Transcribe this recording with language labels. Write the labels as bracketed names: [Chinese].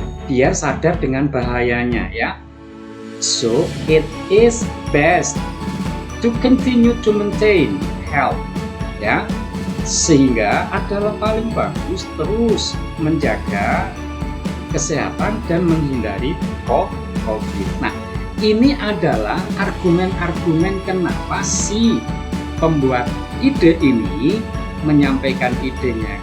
[Indonesian] Biar sadar dengan bahayanya ya. [English] So it is best to continue to maintain health ya. [Indonesian] Sehingga adalah paling bagus terus menjaga kesehatan dan menghindari COVID. Nah, ini adalah argumen-argumen kenapa si pembuat ide ini menyampaikan idenya.